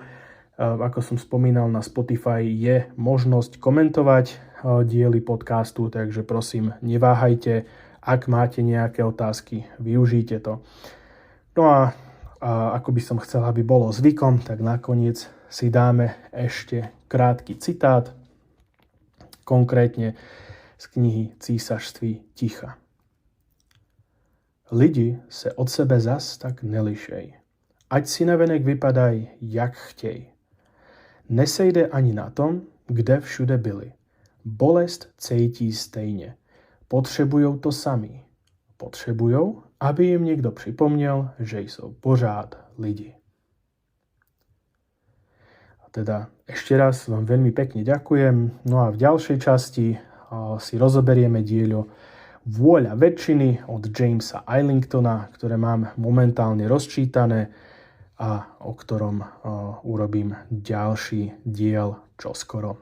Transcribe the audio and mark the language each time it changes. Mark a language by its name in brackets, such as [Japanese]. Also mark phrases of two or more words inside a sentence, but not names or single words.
[Slovak] Ako som spomínal, na Spotify je možnosť komentovať diely podcastu, takže prosím, neváhajte. Ak máte nejaké otázky, využite to. No a ako by som chcel, aby bolo zvykom, tak nakoniec si dáme ešte krátky citát, konkrétne z knihy Císařství ticha. [Czech] Lidi se od sebe zas tak nelišej. Ať si navenek vypadaj, jak chtěj. Nesejde ani na tom, kde všude byli. Bolest cítí stejně. Potřebujou to sami. Potřebujou, aby jim někdo připomněl, že jsou pořád lidi. [Slovak] A teda ešte raz vám veľmi pekne ďakujem. No a v ďalšej časti si rozoberieme dielo Vôľa väčšiny od Jamesa Islingtona, ktoré mám momentálne rozčítané a o ktorom urobím ďalší diel čoskoro.